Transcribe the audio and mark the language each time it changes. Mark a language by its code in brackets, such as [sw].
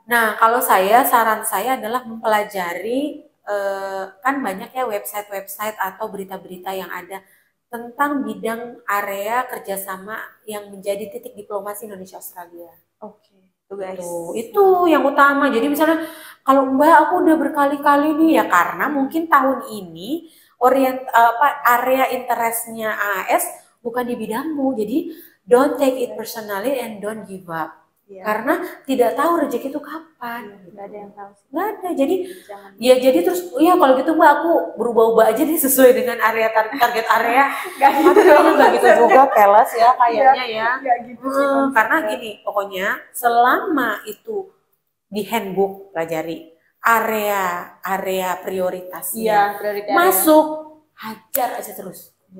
[id] Nah, kalau saran saya adalah mempelajari, kan banyak ya website-website atau berita-berita yang ada tentang bidang area kerjasama yang menjadi titik diplomasi Indonesia Australia. Oke, tuh guys. Itu yang utama. Jadi misalnya kalau Mbak aku udah berkali-kali nih ya karena mungkin tahun ini area interestnya AS bukan di bidangmu. [en] Jadi don't take it personally and don't give up. [id] Iya. Karena tidak tahu rezeki itu kapan. Nggak ada yang tahu. Nggak ada. Jadi ya jadi terus ya kalau gitu Mbak aku berubah-ubah aja nih sesuai dengan area target area. Nggak gitu juga keles ya kayaknya ya. Nggak gitu sih, Karena gini pokoknya selama itu di handbook pelajari area prioritasnya masuk hajar aja terus.